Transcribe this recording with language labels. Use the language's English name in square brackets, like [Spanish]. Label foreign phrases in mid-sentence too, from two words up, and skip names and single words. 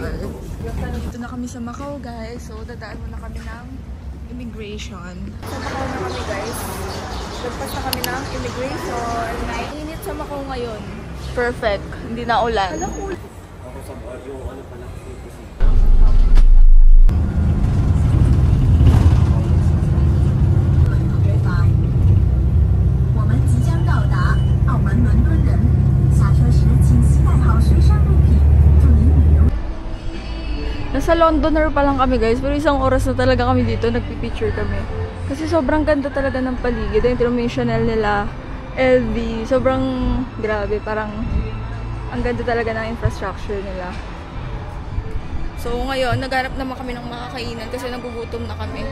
[Filipino] Dito na kami sa Macau, guys. So, dadaan muna kami ng immigration. Sa Macau na kami, guys. Lagpas na kami ng immigration. Mainit sa Macau ngayon. Perfect. Hindi na ulan. Alam ko. Ako sa yung ano pala. [Chinese] 伦敦人，下车时请携带好随身物品，祝您旅游。 [Filipino] Nasa Londoner pa lang kami guys, pero isang oras na talaga kami dito, nagpipicture kami. Kasi sobrang ganda talaga ng paligid. Yung tinong yung Chanel nila, LV, sobrang grabe, parang ang ganda talaga ng infrastructure nila. So ngayon, naghanap naman kami ng makakainan kasi nagugutom na kami.